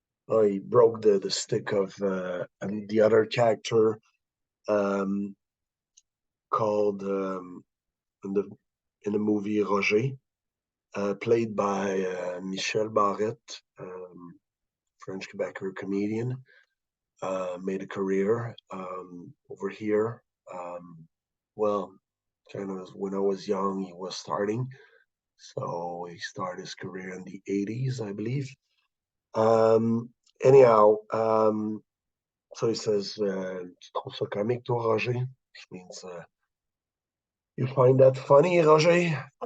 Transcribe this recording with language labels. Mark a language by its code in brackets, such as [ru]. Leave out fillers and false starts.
[en] He broke the stick of the other character um, called in the in the movie Roger, played by Michel Barrette, French Quebecer comedian. Made a career over here. Well, kind of when I was young, he was starting. So he started his career in the 80s, I believe. Anyhow, so he says, [fr] Tu trouves ça comique, toi, Roger? [en] Which means, you find that funny, Roger?